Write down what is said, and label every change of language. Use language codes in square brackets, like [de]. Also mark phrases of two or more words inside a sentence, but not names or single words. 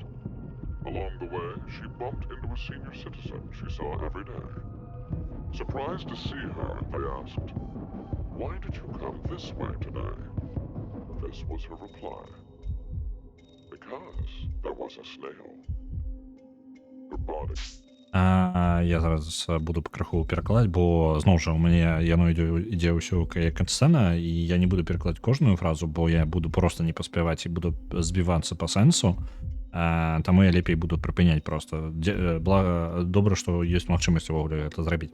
[en] Along the way, she bumped into a senior citizen she saw every day. Surprised to see her, they asked, Why did you come this way today? This was her reply. Because there was a snail. Her body. [be] Я зараз буду краху перакладаць, бо зноў жа у мяне яно ідзе ўсё як сцэна, і я не буду перакладаць кожную фразу, бо я буду просто не паспяваць і буду збівацца па сэнсу. Таму я лепей буду прыпыняць просто. Блага, добра, што ёсць магчымасць увогуле гэта зрабіць.